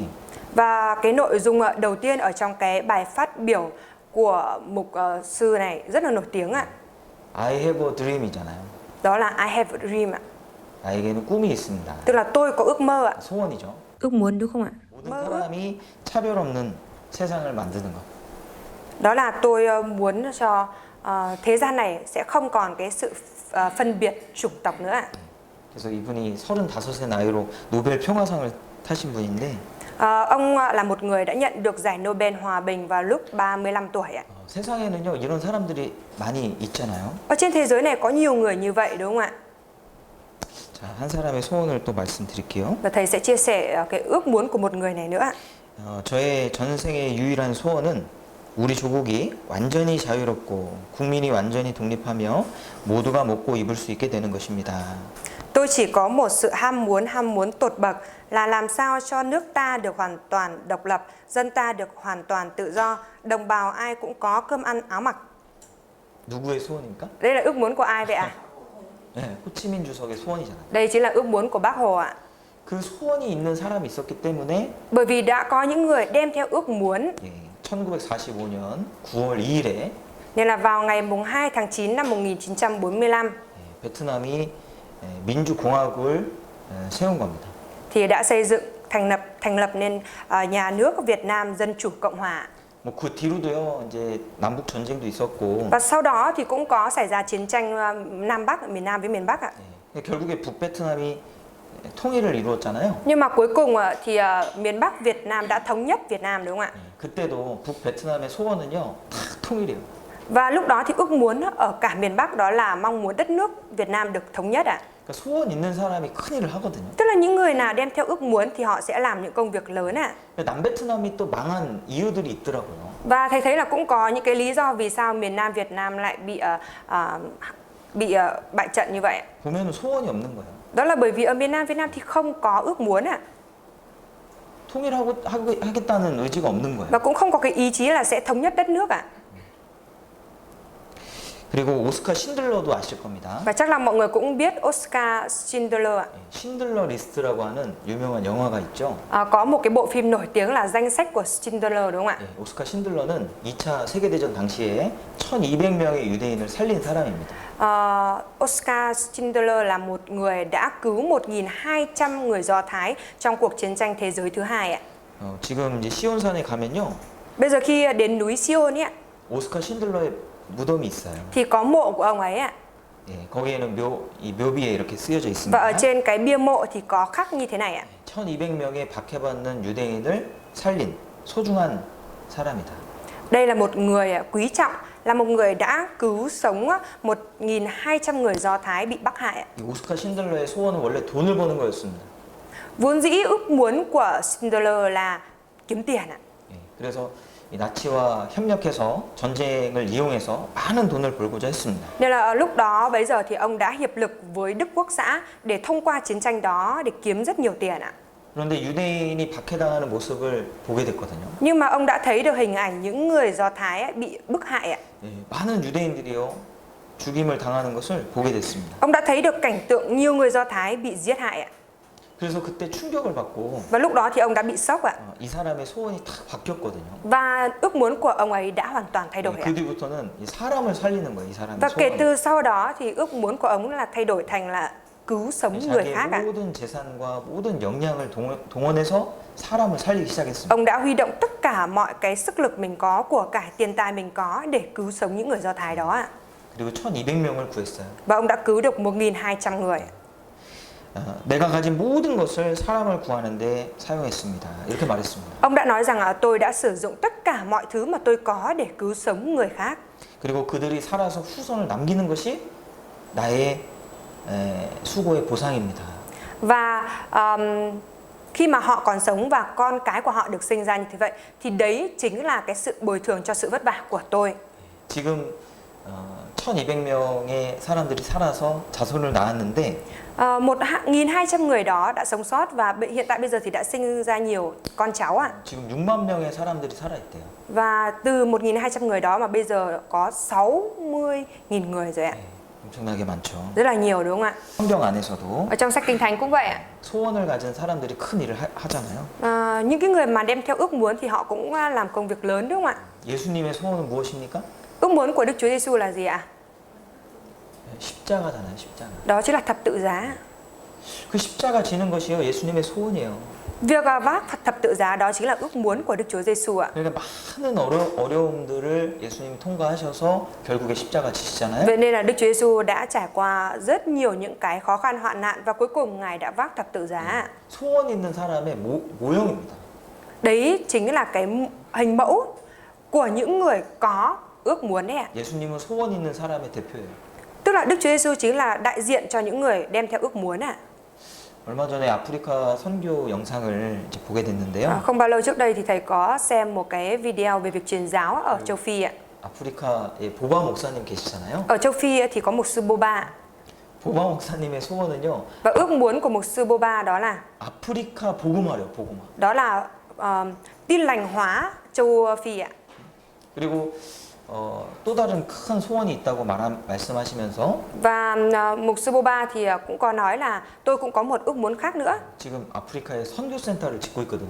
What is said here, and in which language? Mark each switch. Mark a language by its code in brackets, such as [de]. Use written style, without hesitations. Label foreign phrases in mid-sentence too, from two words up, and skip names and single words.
[vi] Và cái nội dung đầu tiên ở trong cái bài phát biểu của mục sư này rất là nổi tiếng ạ. [en] I have a dream이잖아요. [vi] Đó là [en] I have a dream [vi] ạ. [ko] 나에게는 꿈이 있습니다. [vi] Tức là tôi có ước mơ ạ. [ko] 소원이죠. [vi] Ước muốn đúng không ạ? [ko] 모든 사람이 차별 없는 세상을 만드는 것. [vi] Đó là tôi muốn cho thế gian này sẽ không còn cái sự phân biệt chủng tộc nữa ạ. [ko] 그래서 이분이 35세 나이로 노벨 평화상을 타신 분인데 [vi] Ông là một người đã nhận được giải Nobel Hòa bình vào lúc 35 tuổi ạ. [ko] 세상에는요 이런 사람들이 많이 있잖아요. [vi] Ở trên thế giới này có nhiều người như vậy đúng không ạ? [ko] 자, 한 사람의 소원을 또 말씀드릴게요. [vi] Và thầy sẽ chia sẻ cái ước muốn của một người này nữa ạ. [ko] 저의 전생의 유일한 소원은 우리 조국이 완전히 자유롭고 국민이 완전히 독립하며 모두가 먹고 입을 수 있게 되는 것입니다. [vi] Tôi chỉ có một sự ham muốn tột bậc là làm sao cho nước ta được hoàn toàn độc lập, dân ta được hoàn toàn tự do, đồng bào ai cũng có cơm ăn áo mặc. [ko] 누구의 소원입니까? [vi] Đây là ước muốn của ai vậy ạ? [ko] 네, 호치민 주석의 소원이잖아요. [vi] Đây chính là ước muốn của Bác Hồ ạ. [ko] 그 소원이 있는 사람이 있었기 때문에 [vi] Bởi vì đã có những người đem theo ước muốn [ko] 1945년 9월 2일에 [vi] nên là vào ngày mùng 2 tháng 9 năm 1945 [ko] 베트남이 민주공화국을 세운 겁니다. [vi] thì đã xây dựng thành lập nên nhà nước Việt Nam Dân chủ Cộng hòa. [ko] 뭐 그 뒤로도요 이제 남북 전쟁도 있었고 [vi] Và sau đó thì cũng có xảy ra chiến tranh Nam Bắc, miền Nam với miền Bắc ạ. [ko] 결국에 북베트남이 통일을 이루었잖아요. [vi] Nhưng mà cuối cùng thì miền Bắc Việt Nam đã thống nhất Việt Nam đúng không ạ? [ko] 그때도 북베트남의 소원은요 다 통일이에요. [vi] Và lúc đó thì ước muốn ở cả miền Bắc đó là mong muốn đất nước Việt Nam được thống nhất ạ. [ko] 그러니까 소원 있는 사람이 큰 일을 하거든요. [vi] Tức là những người nào đem theo ước muốn thì họ sẽ làm những công việc lớn ạ. [ko] 남베트남이 또 망한 이유들이 있더라고요. [vi] Và thầy thấy là cũng có những cái lý do vì sao miền Nam Việt Nam lại bị bại trận như vậy. [ko] 보면은 소원이 없는 거예요. [vi] Đó là bởi vì ở miền Nam Việt Nam thì không có ước muốn ạ. [ko] 통일하겠다는 의지가 없는 거예요. [vi] Và cũng không có cái ý chí là sẽ thống nhất đất nước ạ. [ko] 그리고 오스카 신들러도 아실 겁니다. [vi] Và chắc là mọi người cũng biết Oscar Schindler ạ. [ko] 신들러 리스트라고 하는 유명한 영화가 있죠. [vi] Có một cái bộ phim nổi tiếng là Danh sách của Schindler đúng không ạ? [ko] 오스카 신들러는 2차 세계대전 당시에 1200명의 유대인을 살린 사람입니다. [vi] Oscar Schindler là một người đã cứu 1.200 người Do Thái trong cuộc chiến tranh thế giới thứ hai ạ. [ko] 지금 이제 시온산에 가면요. [vi] Bây giờ khi đến núi Sion ấy ạ, [ko] 오스카 신들러의 무덤이 있어요. [vi] thì có mộ của ông ấy ạ. [ko] 예, 거기에는 이 묘비에 이렇게 쓰여져 [vi] Và ở [ko] 있습니다. [vi] trên cái bia mộ thì có khắc như thế này ạ. [ko] 1200명의 박해받는 유대인을 살린 소중한 사람이다. [vi] Đây là một người quý trọng, là một người đã cứu sống 1.200 người Do Thái bị Bắc hại. [ko] 이 오스카 신들러의 소원은 원래 돈을 버는 거였습니다. [vi] Vốn dĩ ước muốn của Schindler là kiếm tiền ạ. [ko] 예, 그래서 이 나치와 협력해서 전쟁을 이용해서 많은 돈을 벌고자 했습니다. [vi] Nên là lúc đó bây giờ thì ông đã hiệp lực với Đức Quốc xã để thông qua chiến tranh đó để kiếm rất nhiều tiền ạ. [ko] 그런데 유대인이 박해당하는 모습을 보게 됐거든요. [vi] Nhưng mà ông đã thấy được hình ảnh những người Do Thái bị bức hại ạ. [ko] 예, 많은 유대인들이요 죽임을 당하는 것을 보게 됐습니다. [vi] Ông đã thấy được cảnh tượng nhiều người Do Thái bị giết hại ạ. [ko] 그래서 그때 충격을 받고 [vi] Và lúc đó thì ông đã bị sốc ạ. [ko] 이 사람의 소원이 탁 바뀌었거든요. [vi] Và ước muốn của ông ấy đã hoàn toàn thay đổi ạ. [ko] 그 뒤부터는 이 사람을 살리는 거예요, 이 사람의 [vi] Và kể [ko] 소원. [vi] từ sau đó thì ước muốn của ông là thay đổi thành là cứu sống người [ko] 자기의 [vi] khác ạ. [ko] 모든 재산과 모든 역량을 동원해서 사람을 살리기 시작했습니다. [vi] Ông đã huy động tất cả mọi cái sức lực mình có, của cải tiền tài mình có để cứu sống những người Do Thái đó ạ. [ko] 그리고 1200명을 구했어요. [vi] Và ông đã cứu được 1.200 người. [ko] 내가 가진 모든 것을 사람을 구하는데 사용했습니다. 이렇게 말했습니다. [vi] Ông đã nói rằng tôi đã sử dụng tất cả mọi thứ mà tôi có để cứu sống người khác. [ko] 그리고 그들이 살아서 후손을 남기는 것이 나의 수고의 보상입니다. [vi] Và khi mà họ còn sống và con cái của họ được sinh ra như thế vậy thì đấy chính là cái sự bồi thường cho sự vất vả của tôi. [ko] 지금 1200명의 사람들이 살아서 자손을 낳았는데 [vi] 1.200 người đó đã sống sót và hiện tại bây giờ thì đã sinh ra nhiều con cháu ạ. [ko] 지금 6만 명의 사람들이 살아있대요. [vi] Và từ 1.200 người đó mà bây giờ có 60.000 người rồi ạ. [ko] 엄청나게 많죠. [vi] Rất là nhiều đúng không ạ? [ko] 성경 안에서도 [vi] Ở trong sách Kinh Thánh cũng vậy ạ. [ko] 소원을 가진 사람들이 큰 일을 하잖아요. [vi] Những cái người mà đem theo ước muốn thì họ cũng làm công việc lớn đúng không ạ? [ko] 예수님의 소원은 무엇입니까? [vi] Ước muốn của Đức Chúa Giêsu là gì ạ? [ko] 십자가잖아요, 십자가. [vi] Đó chính là thập tự giá. [ko] 그 십자가 지는 것이요 예수님의 소원이에요. [vi] Việc vác thập tự giá đó chính là ước muốn của Đức Chúa Giêsu ạ. [ko] 그러니까 많은 어려움들을 예수님이 통과하셔서 결국에 십자가 지시잖아요. [vi] Vậy nên là Đức Chúa Giêsu đã trải qua rất nhiều những cái khó khăn hoạn nạn và cuối cùng Ngài đã vác thập tự giá. [ko] 소원 있는 사람의 모형입니다. [vi] Đấy chính là cái hình mẫu của những người có ước muốn đấy ạ. [ko] 예수님은 소원 있는 사람의 대표예요. [vi] Tức là Đức Chúa Giêsu chính là đại diện cho những người đem theo ước muốn ạ. [ko] 얼마 전에 아프리카 선교 영상을 이제 보게 됐는데요. [vi] Không bao lâu trước đây thì thầy có xem một cái video về việc truyền giáo ở châu Phi ạ. [ko] 아프리카에 보바 목사님 계시잖아요. [vi] Ở châu Phi thì có mục sư Boba. [ko] 보바 목사님의 소원은요. [vi] Và ước muốn của mục sư Boba đó là [ko] 아프리카 복음화래요, 복음화. [vi] đó là tin lành hóa châu Phi ạ. [ko] 그리고 또 다른 큰 소원이 있다고 말씀하시면서 [vi] Và mục sư Boba thì cũng có nói là tôi cũng có một ước muốn khác nữa. [ko] 지금 아프리카에 선교센터를 짓고 있거든요.